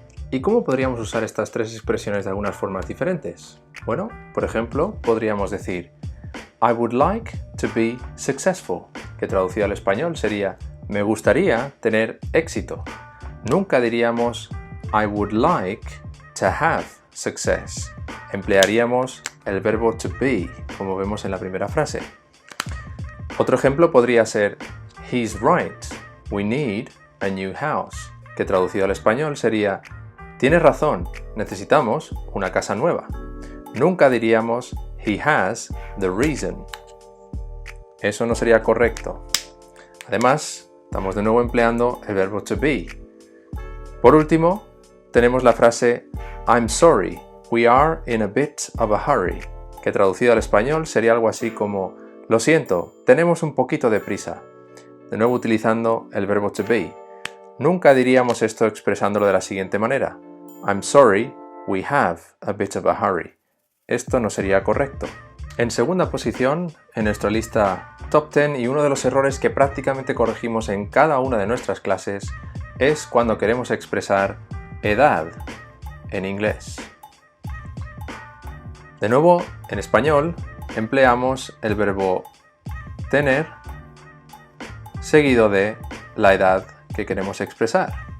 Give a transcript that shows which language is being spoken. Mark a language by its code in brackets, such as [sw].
[es] ¿Y cómo podríamos usar estas tres expresiones de algunas formas diferentes? Bueno, por ejemplo, podríamos decir I would like to be successful, que traducido al español sería me gustaría tener éxito. [en] Nunca diríamos I would like to have success. [es] Emplearíamos el verbo to be, como vemos en la primera frase. Otro ejemplo podría ser He's right, we need a new house, que traducido al español sería tienes razón, necesitamos una casa nueva. [en] Nunca diríamos He has the reason. [es] Eso no sería correcto. Además, estamos de nuevo empleando el verbo to be. Por último, tenemos la frase I'm sorry, we are in a bit of a hurry, que traducido al español sería algo así como lo siento, tenemos un poquito de prisa. De nuevo utilizando el verbo to be. Nunca diríamos esto expresándolo de la siguiente manera. [en] I'm sorry, we have a bit of a hurry. [es] Esto no sería correcto. En segunda posición, en nuestra lista Top 10 y uno de los errores que prácticamente corregimos en cada una de nuestras clases es cuando queremos expresar edad en inglés. De nuevo, en español, empleamos el verbo tener seguido de la edad que queremos expresar.